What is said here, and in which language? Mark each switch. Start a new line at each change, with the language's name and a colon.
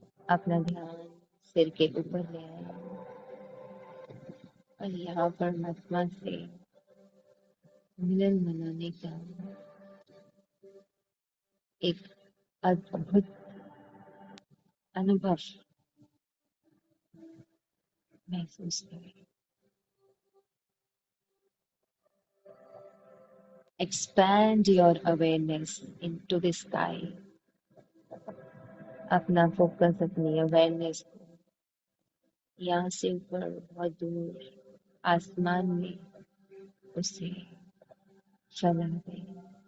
Hindi: अपना ध्यान सिर के ऊपर ले आए और यहाँ परमात्मा से मिलन मनाने का एक अद्भुत अनुभव महसूस करें।
English: Expand your awareness into the sky.
Hindi: अपना फोकस, अपनी अवेयरनेस यहाँ से ऊपर बहुत दूर आसमान में उसे फैला दें।